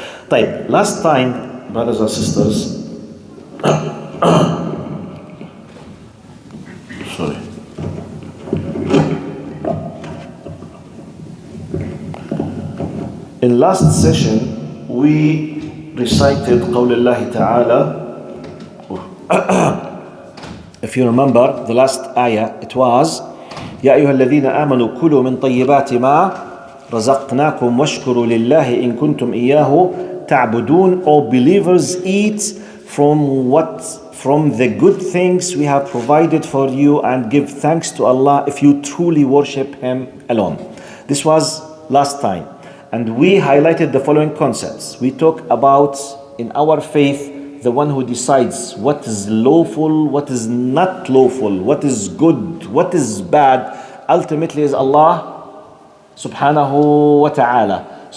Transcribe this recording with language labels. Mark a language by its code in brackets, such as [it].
[en] طيب, last time, brothers and sisters, sorry. In last session, we recited [ar] قول الله تعالى. [en] If you remember the last ayah, it was [ar] يا أيها الذين آمنوا كلوا من طيبات ما رزقناكم واشكروا لله إن كنتم إياه تعبدون. [en] O believers, eat from the good things we have provided for you and give thanks to Allah if you truly worship Him alone. This was last time, and we highlighted the following concepts. We talked about in our faith the one who decides what is lawful, what is not lawful, what is good, what is bad, ultimately is Allah subhanahu wa ta'ala.